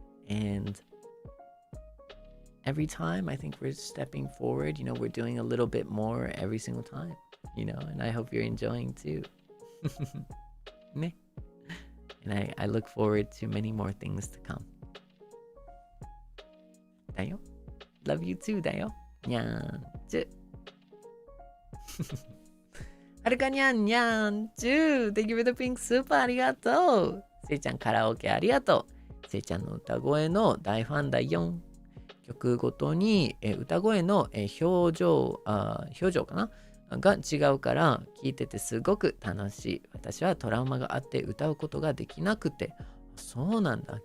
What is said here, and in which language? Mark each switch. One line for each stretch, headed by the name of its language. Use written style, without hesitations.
English: And every time I think we're stepping forward, we're doing a little bit more every single time, and I hope you're enjoying too. And I look forward to many more things to come.
Japanese: だよ。
English: Love you too だよ。
Japanese: にゃーんちゅ。はるかにゃんにゃんちゅ。
English: Thank you for the pink Supa
Japanese: ありがとう。せいちゃんカラオケありがとう。せいちゃんの歌声の大ファンだよ。曲ごとに、歌声の、表情かなが違うから聞いててすごく楽しい。私はトラウマがあって歌うことができなくて、そうなんだ。